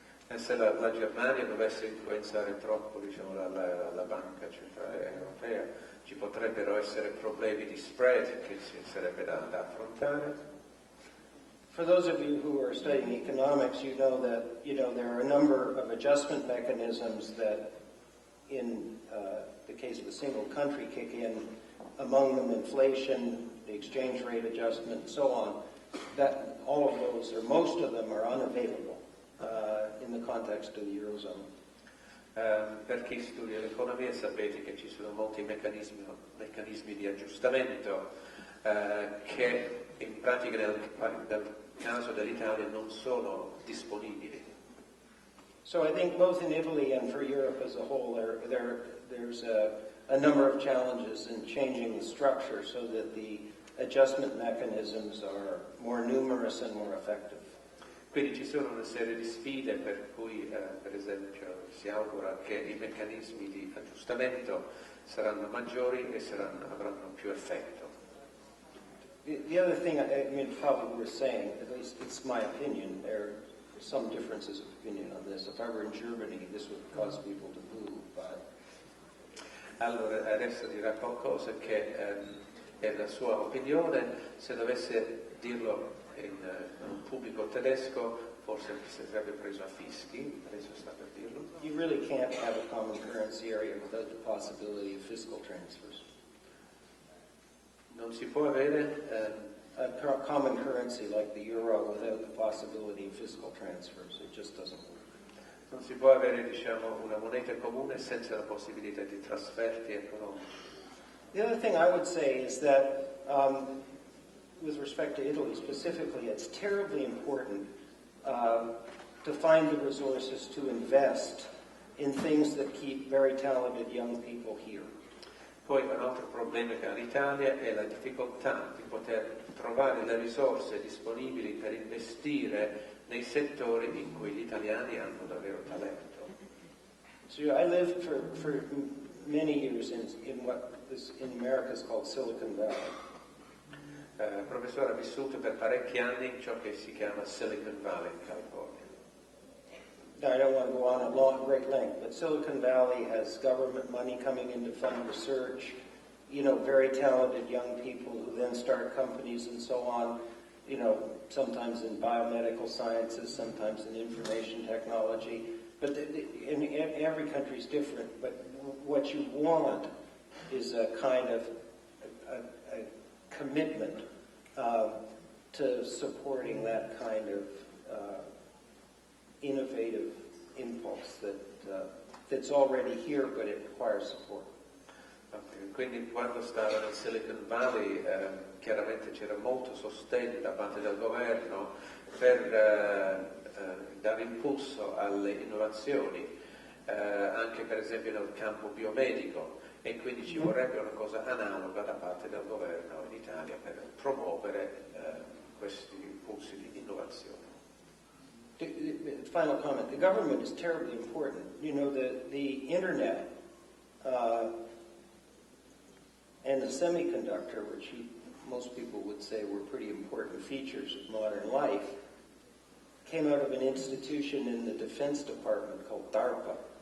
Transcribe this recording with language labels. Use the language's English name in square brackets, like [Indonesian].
[Italian] E se la Germania dovesse influenzare troppo, la Banca Centrale Europea, ci potrebbero essere problemi di spread che sarebbe da affrontare. [English] For those of you who are studying economics, you know that there are a number of adjustment mechanisms that, in the case of a single country, kick in. Among them, inflation, the exchange rate adjustment, and so on. that all of those, or most of them, are unavailable in the context of the Eurozone. [Italian] Per chi studia l'economia sapete che ci sono molti meccanismi di aggiustamento che in pratica nel caso dell'Italia non sono disponibili. [English] So I think both in Italy and for Europe as a whole, there's a number of challenges in changing the structure so that the adjustment mechanisms are more numerous and more effective. [Italian] Quindi ci sono una serie di sfide per cui, per esempio, si augura che i meccanismi di aggiustamento saranno maggiori e avranno più effetto. [English] The other thing, I mean, probably we're saying, at least it's my opinion, there are some differences of opinion on this. If I were in Germany, this would cause people to boo, but... [Italian] Allora, adesso dirà qualcosa che è la sua opinione. Se dovesse dirlo in un pubblico tedesco, forse si sarebbe preso a fischi, adesso sta per dirlo. [English] You really can't have a common currency area without the possibility of fiscal transfers. [Italian] Non si può avere [English] a common currency like the euro without the possibility of fiscal transfers. It just doesn't work. [Italian] non si può avere, diciamo, una moneta comune senza la possibilità di trasferti economici. [English] The other thing I would say is that with respect to Italy specifically, it's terribly important to find the resources to invest in things that keep very talented young people here. [Italian] Poi un altro problema che ha l'Italia è la difficoltà di poter trovare le risorse disponibili per investire nei settori in cui gli italiani hanno davvero talento. [English] So I lived for many years in what is in America is called Silicon Valley. [Italian] Il professore ha vissuto per parecchi anni in ciò che si chiama Silicon Valley in California. [English] Now, I don't want to go on at great length, but Silicon Valley has government money coming in to fund research, you know, very talented young people who then start companies and so on, you know, sometimes in biomedical sciences, sometimes in information technology. But every country is different, but what you want is a kind of a commitment to supporting that kind of innovative impulse that's already here, but it requires support. Okay. [Italian] Quindi quando stava nel Silicon Valley chiaramente c'era molto sostegno da parte del governo per dare impulso alle innovazioni, anche per esempio nel campo biomedico, e quindi ci vorrebbe una cosa analoga da parte del governo in Italia per promuovere questi impulsi di innovazione. [English] The final comment, the government is terribly important. You know, the internet and the semiconductor, which most people would say were pretty important features of modern life, came out of an institution in the Defense Department called DARPA.